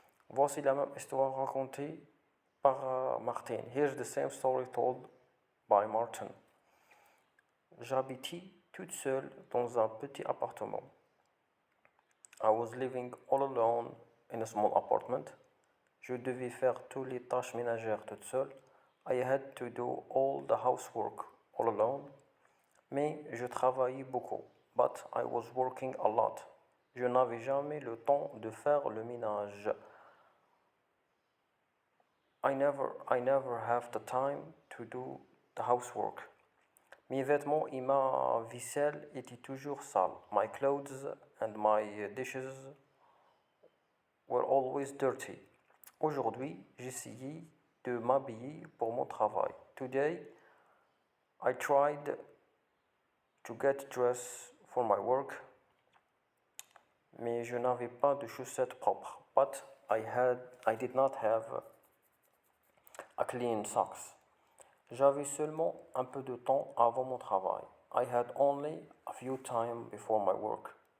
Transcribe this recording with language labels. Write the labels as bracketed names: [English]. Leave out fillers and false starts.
[French] Voici la même histoire racontée par Martin. [English] Here's the same story told by Martin. [French] J'habitais toute seule dans un petit appartement. [English] I was living all alone in a small apartment. [French] Je devais faire toutes les tâches ménagères toute seule. [English] I had to do all the housework all alone. [French] Mais je travaillais beaucoup. [English] But I was working a lot. [French] Je n'avais jamais le temps de faire le ménage. [English] I never have the time to do the housework. [French] Mes vêtements et ma vaisselle étaient toujours sales. [English] My clothes and my dishes were always dirty. [French] Aujourd'hui, j'essayais de m'habiller pour mon travail. [English] Today, I tried to get dressed for my work, [French] mais je n'avais pas de chaussettes propres. [English] But I did not have a clean socks. [French] J'avais seulement un peu de temps avant mon travail. [English] I had only a few time before my work.